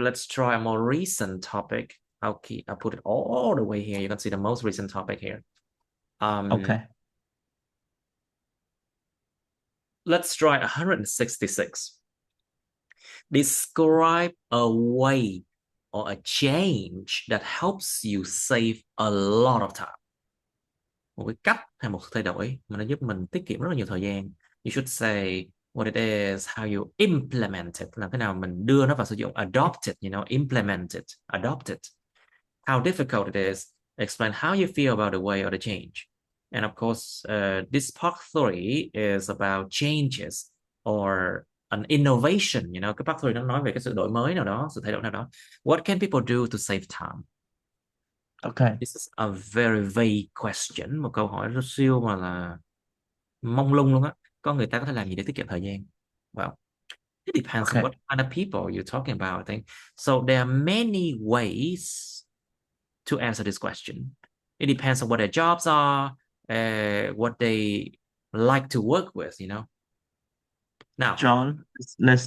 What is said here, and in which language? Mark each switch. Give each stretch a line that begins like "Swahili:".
English: Let's try a more recent topic. I'll put it all the way here. You can see the most recent topic here. Um, Okay. let's try 166. Describe a way or a change that helps you save a lot of time.
Vietnamese: Một cái cách hay một thay đổi mà nó giúp mình tiết kiệm rất là nhiều thời gian.
English: You should say what it is, how you implement it,
Vietnamese: làm thế nào mình đưa nó vào sử dụng.
English: Adopt it, implement it, adopt it. How difficult it is. Explain how you feel about the way or the change. And of course, this part three is about changes or an innovation.
Vietnamese: Cái part three nó nói về cái sự đổi mới nào đó, sự thay đổi nào đó.
English: What can people do to save time? Okay. This is a very vague question,
Vietnamese: một câu hỏi rất siêu mà là mông lung luôn á. Có người ta có thể làm gì để tiết kiệm thời gian?
English: Well, it depends on Okay. what kind of people you're talking about, I think. So there are many ways to answer this question. It depends on what their jobs are, what they like to work with. Now, John, let's